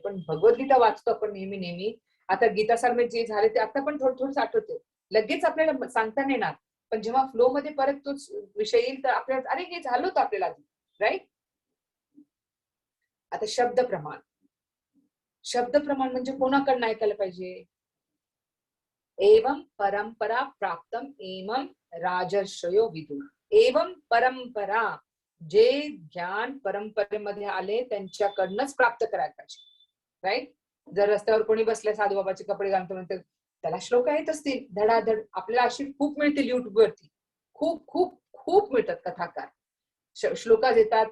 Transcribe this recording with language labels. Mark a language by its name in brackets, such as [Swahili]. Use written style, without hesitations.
[Marathi] पण भगवद्गीता वाचतो आपण नेहमी. आता गीता सारखे जे झाले ते आता पण थोडं आठवते, लगेच आपल्याला सांगता नाही येणार, पण जेव्हा फ्लो मध्ये परत तोच विषय येईल तर आपल्याला अरे हे झालं होतं आपल्याला आधी, राईट. आता शब्द प्रमाण म्हणजे कोणाकडनं ऐकायला पाहिजे? [Sanskrit] एवं परंपरा प्राप्तम एवं राजर्षयो विदु. एवं परंपरा, [Marathi] जे ज्ञान परंपरेमध्ये आले त्यांच्याकडनंच प्राप्त करायला पाहिजे, राईट. जर रस्त्यावर कोणी बसले साधू बाबाचे कपडे घालतो म्हणतात, त्याला श्लोक येत असतील धडाधड. आपल्याला अशी खूप मिळतील युट्यूब वरती, खूप खूप खूप मिळतात कथाकार, श्लोकात येतात.